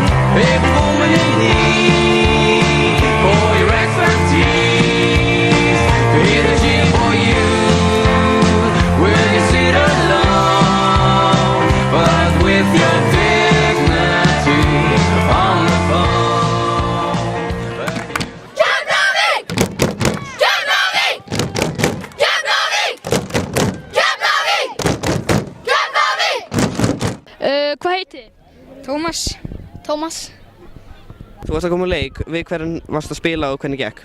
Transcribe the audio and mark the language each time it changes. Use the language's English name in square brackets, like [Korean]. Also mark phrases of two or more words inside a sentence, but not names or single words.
[English] Every woman in need for your expertise. Hear the cheer for you. Will you sit alone, but with your dignity on the phone? [Icelandic] Keflavík! Keflavík! Keflavík! Keflavík! Keflavík! Hvað heitið þið? Tómas. Þú varst að koma á leik, við hvern varst að spila og hvernig gekk?